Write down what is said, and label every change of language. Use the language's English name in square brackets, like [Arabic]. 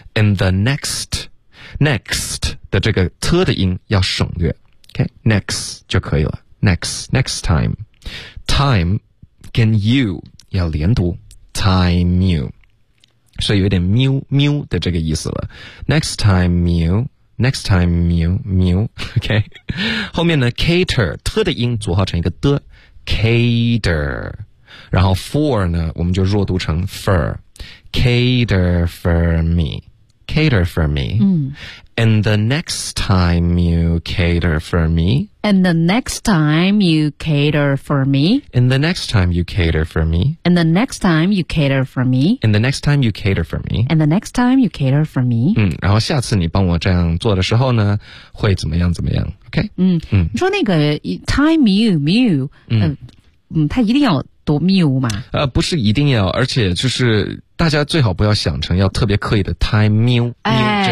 [English] In the next, next [Chinese] 的这个 T 的音要省略。 [English] Okay, next [Chinese] 就可以了。 [English] Next, next time. Time, can you, [Chinese] 要连读。 [English] Time you. [Chinese] 是有点喵喵的这个意思了。 [English] Next time you,Next time, mew, mew, OK. [Chinese] 后面呢 cater, 特的音组合成一个的 cater. 然后 for 呢我们就弱读成 fur. [English] Cater for me. Cater for me.、嗯、 And the next time you cater for me. And the next time you cater for me. And the next time you cater for me. And the next time you cater for me. And the next time you cater for me. And the next time you cater for me. [Chinese] 嗯，然后下次你帮我这样做的时候呢，会怎么样怎么样 ？OK. 嗯嗯，你说那个 [English] time you mew， [Chinese] 嗯嗯，它一定要读 mew 吗？不是一定要，而且就是大家最好不要想成要特别刻意的 [English] time mew mew [Chinese] 这样，